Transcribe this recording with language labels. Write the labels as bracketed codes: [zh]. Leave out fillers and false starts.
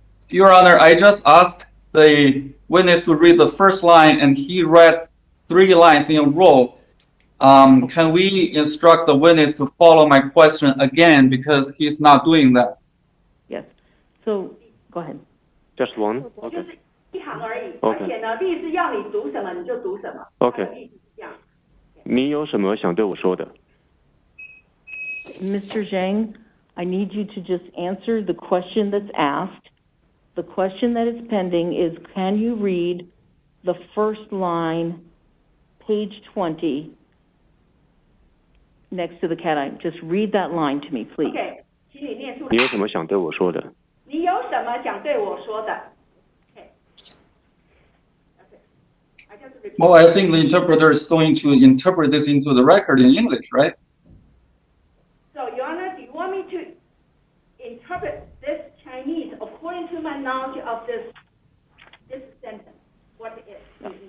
[en] Your Honor, I just asked the witness to read the first line, and he read 3 lines in a row. Can we instruct the witness to follow my question again, because he's not doing that? Yes. So, go ahead. Just one. [zh] 就 OK. 是一行而已， OK 而且呢，律师要你读什么你就读什么。 OK 他的意思是这样。你有什么想对我说的？ [en] Mr. Zheng, I need you to just answer the question that's asked. The question that is pending is, can you read the first line, page 20, next to the cat eye? Just read that line to me, please. [zh] OK， 请你念出来。你有什么想对我说的？你有什么想对我说的 ？OK。 [en] I just repeat. Well, I think the interpreter is going to interpret this into the record in English, right? So, Your Honor, do you want me to interpret this Chinese according to my knowledge of this sentence? What it is?